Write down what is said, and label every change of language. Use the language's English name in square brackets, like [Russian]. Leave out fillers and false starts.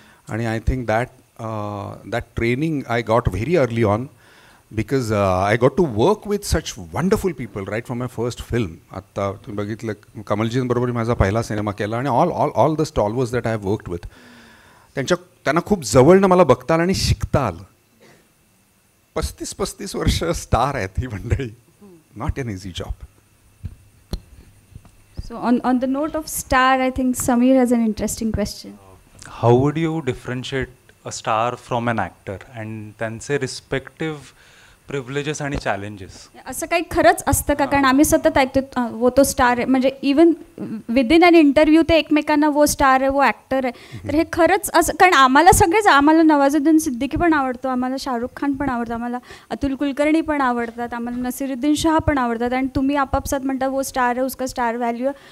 [English] आणि I think that training I got very early on because I got to work with such wonderful people right from my first film. [Marathi] आता तुम्ही बघितलं कमलजींबरोबर माझा पहिला cinema केला आणि [English] all the stalwarts that I have worked with, [Marathi] त्यांना खूप जवळनं मला बघता आलं आणि शिकता आलं. 35 वर्ष स्टार आहेत ही मंडळी. [English] Not an easy job. So on the note of star, I think Samir has an interesting question. How would you differentiate a star from an actor and [Marathi] त्यांचे रिस्पेक्टिव्ह प्रिव्हिलेजेस आणि चॅलेंजेस? असं काही खरंच असतं का? कारण आम्ही सतत ऐकतो वो तो स्टार आहे, म्हणजे [English] even within an interview [Marathi] ते एकमेकांना वो स्टार आहे, वो ॲक्टर आहे. तर हे खरंच असं, कारण आम्हाला सगळेच, आम्हाला नवाजुद्दीन सिद्दीकी पण आवडतो, आम्हाला शाहरुख खान पण आवडतं, आम्हाला अतुल कुलकर्णी पण आवडतात, आम्हाला नसीरुद्दीन शाह पण आवडतात, आणि तुम्ही आपापसात म्हणता [Hindi] वो स्टार है, उसका स्टार व्हॅल्यू.